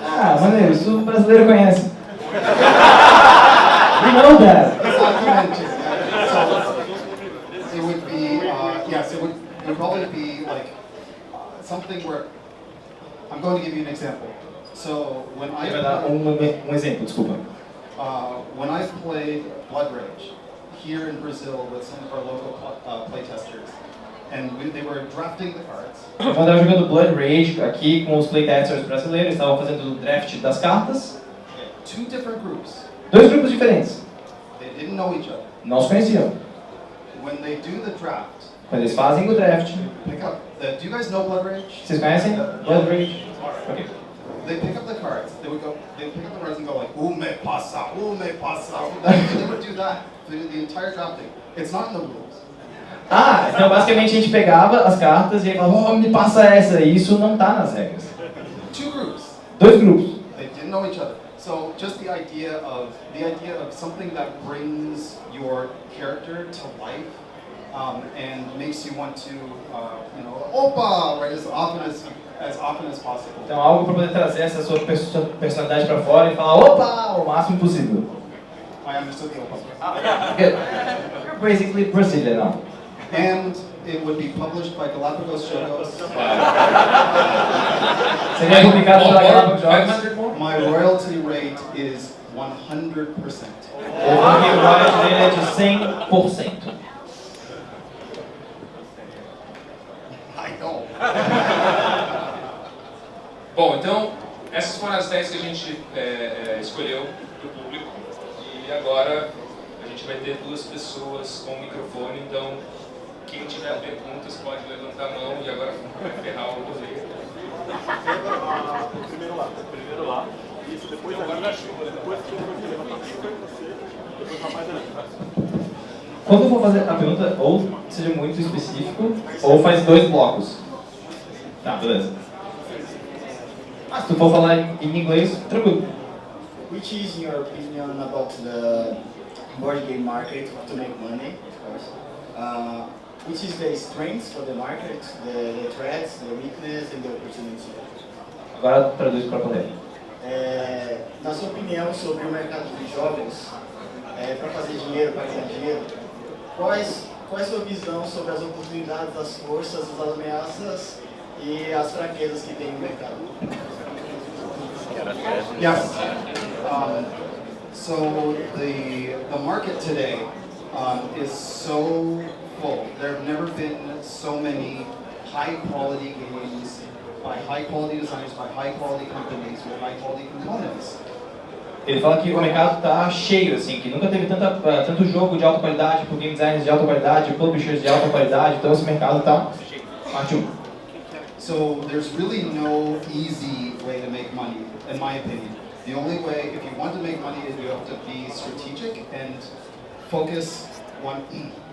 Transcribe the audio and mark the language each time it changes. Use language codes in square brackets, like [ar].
[pt] Ah, maneiro, isso o brasileiro conhece. [en] We know that. Exactly. So it would be, yes, it would probably be like something where I'm going to give you an example. So when I [pt] Vai dar exemplo, desculpa. [en] when I played Blood Rage here in Brazil with some of our local playtesters, and they were drafting the cards. [pt] Eu estava jogando Blood Rage aqui com os playtesters brasileiros, estavam fazendo o draft das cartas. [en] Two different groups. [pt] Dois grupos diferentes. [en] They didn't know each other. [pt] Não se conheciam. [en] When they do the draft, [pt] Mas eles fazem o draft. [en] Pick up. Do you guys know Blood Rage? [pt] Vocês conhecem? Blood Rage? Ok. [en] They pick up the cards. They would pick up the cards and go like, [pt] "Ooh, me pasa, ooh, me pasa." [en] They would do that through the entire drafting. It's not in the rules. [pt] Ah, então basicamente a gente pegava as cartas e aí falava, oh, me passa essa. E isso não tá nas regras. [en] Two groups. [pt] Dois grupos. [en] They didn't know each other. So just the idea of something that brings your character to life and makes you want to, opa, right, as often as possible. [pt] Então algo para poder trazer essa sua personalidade para fora e falar, opa, o máximo possível. [en] I understood the opa. You're basically Brazilian now. And it would be published by Galapagos Jogos. [pt] Seria publicado pela Galapagos Jogos. [en] My royalty rate is 100%. [pt] O royalty dele é de 100%. [en] I know. [pt] Bom, então, essas foram as 10 que a gente escolheu para o público. E agora a gente vai ter 2 pessoas com o microfone, então quem tiver perguntas pode levantar a mão e agora vai ferrar o rolê. Primeiro lá. Isso, depois agora na chuva. Depois que eu levantar você, depois o rapaz ali. Quando eu for fazer a pergunta, ou seja muito específico, ou faz 2 blocos. Tá, beleza. Mas se tu for falar em inglês, tranquilo. [en] Which is, in your opinion, about the board game market to make money, of course? Which is the strengths for the market, the threats, the weakness and the opportunity? [pt] Agora traduz para a plateia. Na sua opinião sobre o mercado de jogos, para fazer dinheiro, para ganhar dinheiro, qual é a sua visão sobre as oportunidades, as forças, as ameaças e as fraquezas que tem no mercado? [en] Yes. So the market today is so full. There have never been so many high-quality games by high-quality designers, by high-quality companies with high-quality components. [pt] Ele fala que o mercado está cheio, assim, que nunca teve tanto jogo de alta qualidade, por game designers de alta qualidade, publishers de alta qualidade, então esse mercado está cheio. Parte 1. [en] So there's really no easy way to make money, in my opinion. The only way, if you want to make money, is you have to be strategic and focus 100.